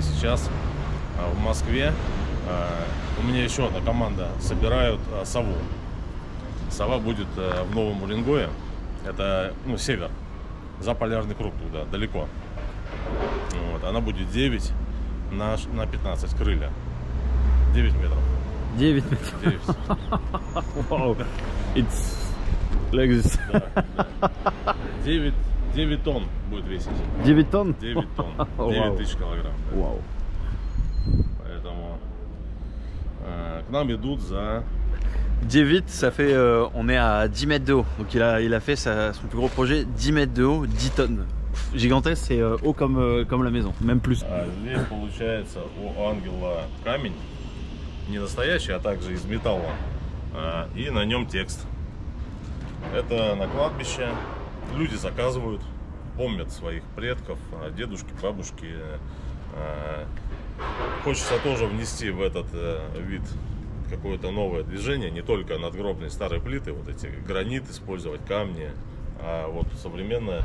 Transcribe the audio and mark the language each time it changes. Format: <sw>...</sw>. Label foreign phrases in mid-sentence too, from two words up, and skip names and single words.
<ru>Сейчас в Москве у меня еще одна команда собирают сову. Сова будет в Новом Уренгое. Это север, за полярный круг туда, далеко. Вот, она будет 9 на 15 крылья. 9 метров. 9 метров. 9.</ru> <en>Wow. It's like this.</en> <ru>Да. 9 тонн будет весить. 9 тонн? 9 тонн. 9 тысяч килограмм. Да. Wow. Поэтому к нам идут за...</ru> <fr>10 ça fait on est à 10 mètres de haut, donc il a fait son plus gros projet 10 mètres de haut, 10 tonnes. Gigantesque, c'est haut comme la maison, même plus.</fr> <ru>Здесь получается у ангела камень, не настоящий, а также из металла, и на нем текст. Это на кладбище, люди заказывают, помнят своих предков, дедушки, бабушки. Хочется тоже внести в этот вид какое-то новое движение, не только надгробные старые плиты, вот эти гранит использовать, камни, а вот современное.</ru>